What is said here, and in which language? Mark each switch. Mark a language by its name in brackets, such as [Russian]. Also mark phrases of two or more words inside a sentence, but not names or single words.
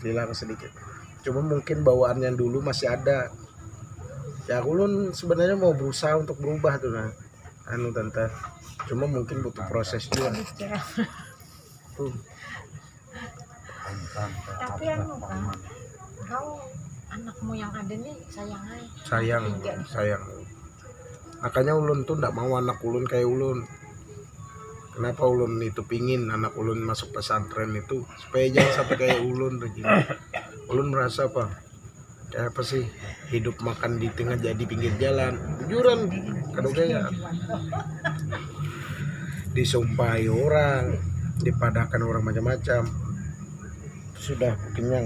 [Banjar] Cuma mungkin bawaan yang dulu masih ada. Ya ulun sebenarnya mau berusaha untuk berubah tuh nah. Tante. Cuma mungkin butuh proses juga. Tapi kau anakmu yang ada nih sayang. Makanya ulun tuh ndak mau anak ulun kayak ulun. Kenapa ulun itu pingin anak ulun masuk pesantren itu supaya jangan sampai kayak ulun tuh. Ulun merasa kayak apa sih, hidup makan di tengah jadi pinggir jalan, jujuran kadang gaya disumpahi orang, dipadakan orang macam-macam, sudah kenyang.